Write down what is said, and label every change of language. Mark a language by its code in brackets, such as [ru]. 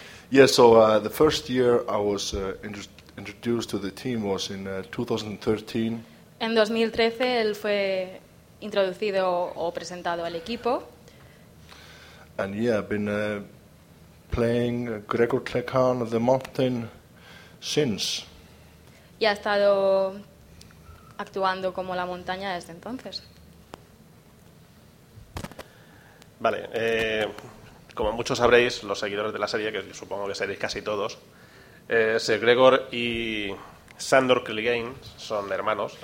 [en] Yeah, so the first year I was introduced to the team was in 2013. [es] En 2013 él fue introducido o presentado al equipo. [en] And yeah, I've been playing Gregor Clegane of the Mountain since. [es] Y ha estado actuando como la montaña desde entonces. Vale, como muchos sabréis, los seguidores de la serie, que supongo que seréis casi todos, Sir Gregor y Sandor Clegane son hermanos.